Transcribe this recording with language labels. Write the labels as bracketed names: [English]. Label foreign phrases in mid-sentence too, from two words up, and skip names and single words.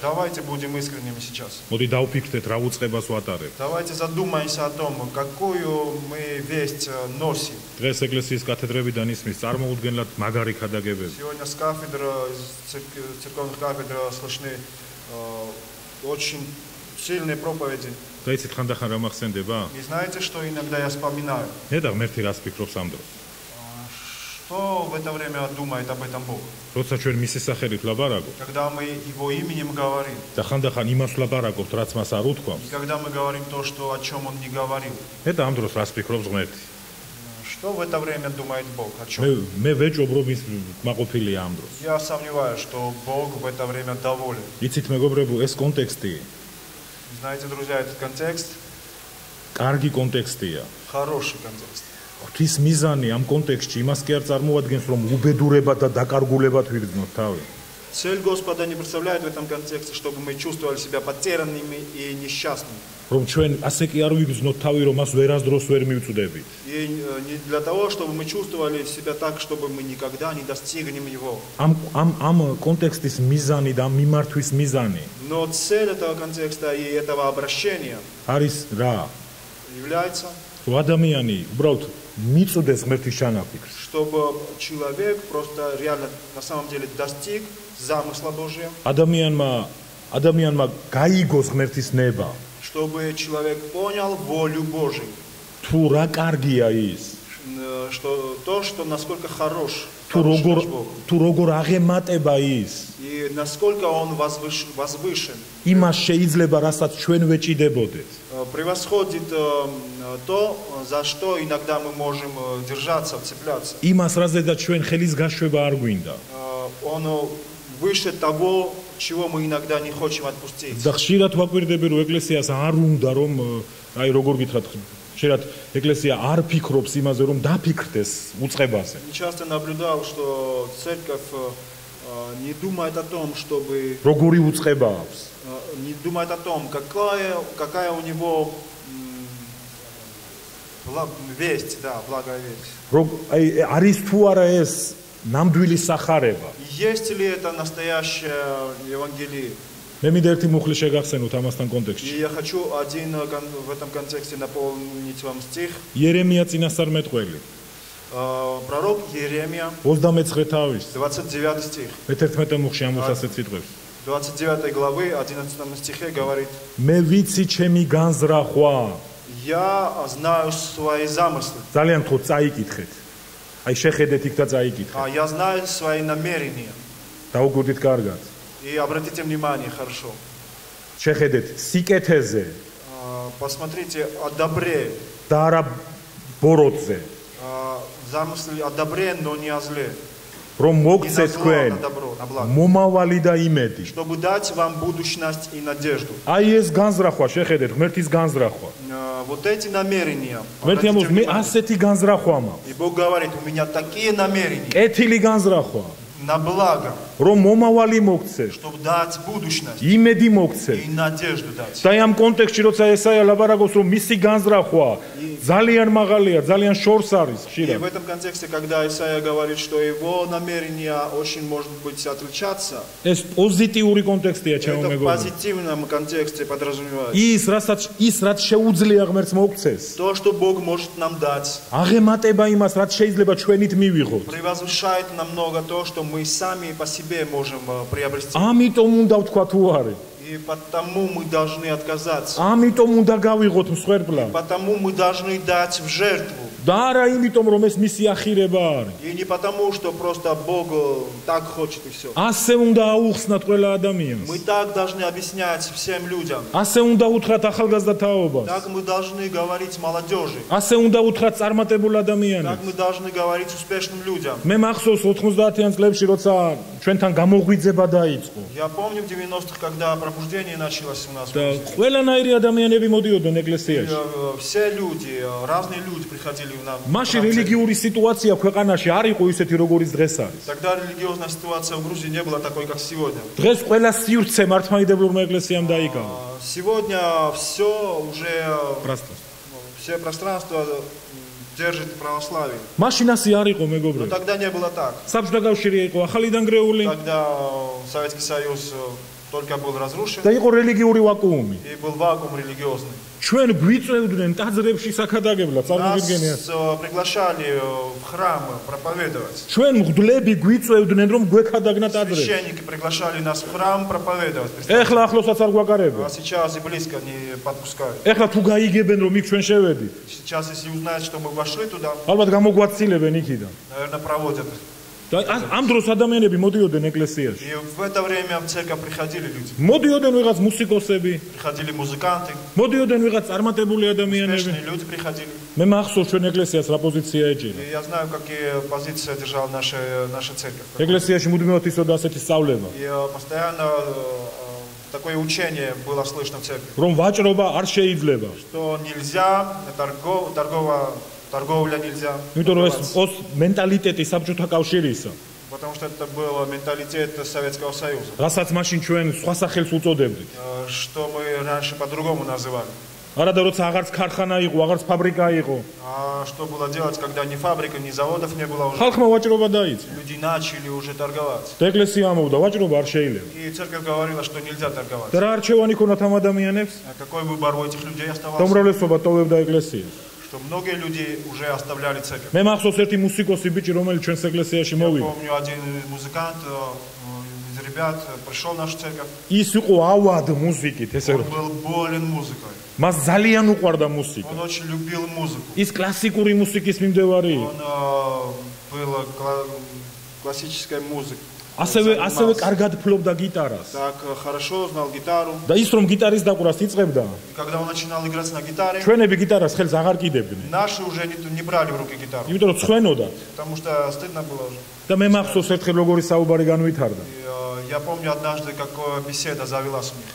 [Russian] Давайте будем искренними сейчас. [Georgian] მოდი დავფიქრდეთ რა უწყებას ვატარებ. [Russian] Давайте задумаемся о том, какую мы весть носим. [Georgian] დღეს ეკლესიის კათედრებიდან ისმის წარმოუდგენლად მაგარი ქადაგებები. [Russian] Сегодня с кафедр, из церковных кафедр слышны очень сильные проповеди. [Georgian] და იცით ხანდახან რა მახსენდება? [Russian] И знаете, что иногда я вспоминаю? [Georgian] ნედა ღმერთი რას ფიქრობს ამ დროს? [Russian] Что в это время думает об этом Бог? [Georgian] როცა ჩვენ მისი სახელით ვლაბარაკობთ [Russian] Когда мы Его именем говорим, [Georgian] და ხანდახან იმას ვლაბარაკობთ, რაც მას არ უთქვამს, [Russian] и когда мы говорим то, что, о чем Он не говорил, [Georgian] ნედა ამ დროს რას ფიქრობს ღმერთი? [Russian] что в это время думает Бог? О чем? [Georgian] მე ვეჭობ რომ ის მაყოფილია ამ დროს. [Russian] Я сомневаюсь, что Бог в это время доволен. [Georgian] იცით მეგობრებო, ეს კონტექსტი [Russian] Знаете, друзья, этот контекст [Georgian] კარგი კონტექსტია. [Russian] хороший контекст. [Georgian] ღვთის მიზანი ამ კონტექსტში იმას კი არ წარმოადგენს, რომ უბედურებად და დაკარგულებად ვიგრძნოთ თავი. [Russian] Цель Господа не представляет в этом контексте, чтобы мы чувствовали себя потерянными и несчастными. [Georgian] რომ ჩვენ ასე კი არ ვიგრძნოთ თავი, რომ მას ვერასდროს ვერ მივწვდებით. [Russian] И не для того, чтобы мы чувствовали себя так, чтобы мы никогда не достигнем его. [Georgian] ამ კონტექსტის მიზანი და მიმართვის მიზანი [Russian] Но цель этого контекста и этого обращения [Georgian] არის რა? [Russian] является, [Georgian] რომ ადამიანი უბრალოდ მიწვდეს ღმერთის ჩანაფიქრს. [Russian] чтобы человек просто реально на самом деле достиг замысла Божия, [Georgian] ადამიანმა გაიგოს ღმერთის ნება. [Russian] чтобы человек понял волю Божию, [Georgian] თუ რა კარგია ის, [Russian] что то, что насколько хорош [Georgian] თუ [Russian] наш Бог, [Georgian] როგორ აღემატება ის, [Russian] и насколько он возвышен, [Georgian] იმას შეიძლება რასაც ჩვენ ვეჭიდებოდეთ. [Russian] превосходит то, за что иногда мы можем держаться, цепляться. [Georgian] იმას რაზედაც ჩვენ ხელის გაშვება არ გვინდა. [Russian] Он выше того, чего мы иногда не хотим отпустить. [Georgian] და ხშირად ვაკვირდები რომ ეკლესიას არ უნდა რომ აი როგორ გითხრათ ხშირად ეკლესია არ ფიქრობს იმაზე რომ დაფიქრდეს უწყებაზე. [Russian] Часто наблюдал, что церковь не думает о том, чтобы... [Georgian] Როგორი უწყება აქვს. [Russian] Не думает о том, какая у него весть, да, благая весть. [Georgian] არის თუ არა ეს ნამდვილი სახარება. [Russian] Есть ли это настоящее Евангелие? [Georgian] მე მინდა ერთი მუხლი შეგახსენოთ ამასთან კონტექსტში. [Russian] И я хочу один в этом контексте напомнить вам стих. [Georgian] იერემია წინასწარმეტყველი. [Russian] Пророк Иеремия, [Georgian] 29 თავის [Russian] 29 стих. [Georgian] მე-11 მუხლში ამბობს ასეთ სიტყვებს. [Russian] 29 главы, 11 стихе говорит: [Georgian] მე ვიცი ჩემი განზრახვა. [Russian] Я знаю свои замыслы. [Georgian] ძალიან ხო წაიკითხეთ. აი შეხედეთ იქ და წაიკითხეთ. [Russian] Я знаю свои намерения. [Georgian] დაუგურდით კარგად. [Russian] И обратите внимание, хорошо. [Georgian] შეხედეთ სიკეთეზე [Russian] Посмотрите о добре. [Georgian] და არა ბოროტზე. [Russian] Замыслы о добре, но не о зле. [Georgian] რომ მოგცეთ თქვენ მომავალი და იმედი. [Russian] Чтобы дать вам будущность и надежду. [Georgian] აი ეს განზრახვა შეხედეთ, ღმერთის განზრახვა. [Russian] Вот эти намерения. [Georgian] ღმერთი ამბობს, მე ასეთი განზრახვა მაქვს. [Russian] И Бог говорит, у меня такие намерения. [Georgian] კეთილი განზრახვა. [Russian] На благо. [Georgian] რომ მომავალი მოგცეთ. [Russian] Чтобы дать будущность. [Georgian] იმედი მოგცეთ. [Russian] И надежду дать. [Georgian] და ამ კონტექსტში როცა ესაია ლაბარაკობს, რომ მისი განზრახვა ძალიან მაღალია, ძალიან შორს არის ხშირად. [Russian] И в этом контексте, когда Исаия говорит, что его намерения очень может быть отличаться, [Georgian] ეს პოზიტიური კონტექსტია, ჩემო [Russian] это в [Georgian] მეგობრებო. [Russian] позитивном контексте подразумевается. [Georgian] ის რაც შეუძლია ღმერთს მოგცეს. [Russian] То, что Бог может нам дать, [Georgian] აღემატება იმას, რაც შეიძლება ჩვენით მივიღოთ. [Russian] превозвышает намного то, что мы сами по себе можем приобрести. [Georgian] ამიტომ უნდა ვთქვა თუ არის. [Russian] И потому мы должны отказаться. [Georgian] ამიტომ უნდა გავიღოთ მსხვერპლად. [Russian] Потому мы должны дать в жертву. [Georgian] და არა იმიტომ, რომ ეს მისი ახირება არის. [Russian] И не потому, что просто Бог так хочет и все. [Georgian] ასე უნდა აუხსნათ ყველა ადამიანს. [Russian] Мы так должны объяснять всем людям. [Georgian] ასე უნდა უთხრათ ახალგაზრდა თაობას. [Russian] Так мы должны говорить молодежи. [Georgian] ასე უნდა უთხრათ წარმატებულ [Russian] Так [Georgian] ადამიანებს. [Russian] мы должны говорить успешным людям. [Georgian] მე მახსოვს 90-იან წლებში, როცა ჩვენთან გამოღვიძება დაიწყო. [Russian] Я помню в 90-х, когда пробуждение началось у нас. [Georgian] და ყველანაირი ადამიანები მოდიოდნენ ეკლესიაში. [Russian] Все люди, разные люди приходили в нам. [Georgian] მაშინ რელიგიური სიტუაცია ქვეყანაში არ იყო ისეთი, როგორიც დღეს არის. [Russian] Тогда религиозная ситуация в Грузии не была такой, как сегодня. [Georgian] დღეს ყველა სივრცე მართლმადიდებლურმა ეკლესიამ დაიკავა. [Russian] Сегодня все уже Пространство. все пространство держит православие. [Georgian] მაშინ ასე არ იყო, [Russian] Но [Georgian] მეგობრებო. [Russian] тогда не было так. [Georgian] საბჭოთა კავშირი იყო ახალი დანგრეული [Russian] Тогда Советский Союз только был разрушен [Georgian] და იყო რელიგიური ვაკუუმი. [Russian] и был вакуум религиозный. [Georgian] ჩვენ გვიწევდნენ ტაძრებში საკადაგებლად, წარმოგიდგენიათ? [Russian] Нас приглашали в храм проповедовать. [Georgian] ჩვენ მღვდლები გვიწევდნენ, რომ გვექადაგნა ტაძრებში. [Russian] Священники приглашали нас в храм проповедовать. [Georgian] ეხლა ახლოსაც არ გვაკარებენ. [Russian] А сейчас и близко не подпускают. [Georgian] ეხლა თუ გაიგებენ, რომ იქ ჩვენ შევედით, [Russian] Сейчас, если узнают, что мы вошли туда, [Georgian] ალბათ გამოგვაცილებენ იქიდან. [Russian] наверное, проводят. [Georgian] და ამ დროს ადამიანები მოდიოდნენ ეკლესიაში. [Russian] И в это время в церковь приходили люди. [Georgian] მოდიოდნენ ვიღაც მუსიკოსები, [Russian] Приходили музыканты, [Georgian] მოდიოდნენ ვიღაც წარმატებული ადამიანები. [Russian] успешные люди приходили. [Georgian] მე მახსოვს ჩვენ ეკლესიას რა პოზიცია ეჭირა. [Russian] И я знаю, какие позиции держала наша церковь. [Georgian] ეკლესიაში მუდმივად ისოდა ასეთი სწავლება, [Russian] И постоянно такое учение было слышно в церкви, [Georgian] რომ ვაჭრობა არ შეიძლება. [Russian] что нельзя, торговля нельзя, [Georgian] იმიტომ რომ ეს მენტალიტეტი საბჭოთა კავშირისა, [Russian] потому что это был менталитет Советского Союза, [Georgian] რასაც მაშინ ჩვენ სხვა სახელს უწოდებდით. [Russian] что мы раньше по-другому называли. [Georgian] არადა როცა აღარც ქარხანა იყო, აღარც ფაბრიკა იყო, [Russian] А что было делать, когда ни фабрика, ни заводов не было уже? [Georgian] ხალხმა ვაჭრობა დაიწყო. [Russian] Люди начали уже торговать. [Georgian] და ეკლესია ამბობდა, ვაჭრობა არ შეიძლება. [Russian] И церковь говорила, что нельзя торговать. [Georgian] და რა არჩევანი ქონათ ამ ადამიანებს? [Russian] А какой выбор у этих людей [Georgian] და [Russian] оставался? [Georgian] უმრავლესობა ტოვებდა ეკლესიას. [Russian] Что многие люди уже оставляли церковь. [Georgian] მე მახსოვს ერთი მუსიკოსი ბიჭი, რომელიც ჩვენს ეკლესიაში [Russian] Я [Georgian] მოვიდა. [Russian] помню, один музыкант из ребят пришел в нашу церковь. [Georgian] ის იყო ავად მუსიკით, ესე [Russian] Он [Georgian] რომ. [Russian] был болен музыкой. [Georgian] მას ძალიან უყვარდა მუსიკა. [Russian] Он очень любил музыку. [Georgian] ის კლასიკური მუსიკის მიმდევარი იყო. [Russian] Он был классической музыкой. [Georgian] ასევე კარგად ფლობდა გიტარას. [Russian] Так хорошо знал гитару. [Georgian] და ის რომ გიტარის დაყვრას იწყებდა, [Russian] И когда он начинал играть на гитаре, [Georgian] ჩვენები გიტარას ხელს აღარ კიდებდნენ. [Russian] наши уже не брали в руки гитару. [Georgian] იმიტომ რომ ცხვენოდა. [Russian] Потому что стыдно было уже. [Georgian] და მე მახსოვს ერთხელ როგორი საუბარი განვითარდა. [Russian] Я помню однажды, какая беседа завелась у них.